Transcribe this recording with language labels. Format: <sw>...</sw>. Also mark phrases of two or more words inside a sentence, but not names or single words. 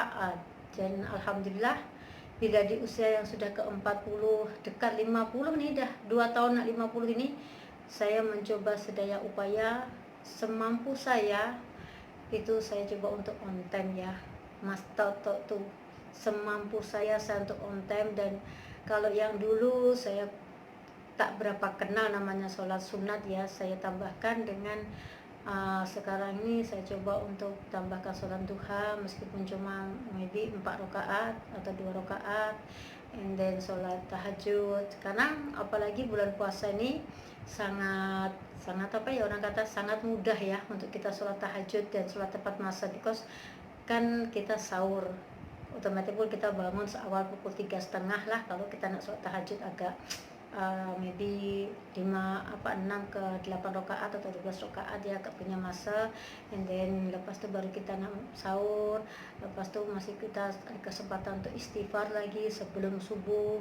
<ms>Dan alhamdulillah bila di usia yang sudah ke 40 dekat 50 ni, dah 2 tahun nak 50 ini, saya mencoba sedaya upaya semampu saya itu saya coba untuk</ms> <en>on time</en> <ms>ya. Mas tahu tu semampu saya untuk</ms> <en>on time.</en> <ms>Dan kalau yang dulu saya tak berapa kenal namanya sholat sunat ya, saya tambahkan dengan sekarang ini saya coba untuk tambahkan sholat duha, meskipun cuma maybe 4 rakaat atau 2 rakaat,</ms> <en>and then</en> <ms>sholat tahajud. Karena apalagi bulan puasa ini sangat orang kata sangat mudah ya untuk kita sholat tahajud dan sholat tepat masa, because kan kita sahur otomatis pun kita bangun seawal pukul 3.30 lah kalau kita nak sholat tahajud agak maybe 6 ke 8 rakaat atau 12 rakaat ya, gak punya masa.</ms> <en>And then</en> <ms>lepas itu baru kita sahur, lepas itu masih kita ada kesempatan untuk istighfar lagi sebelum subuh.</ms>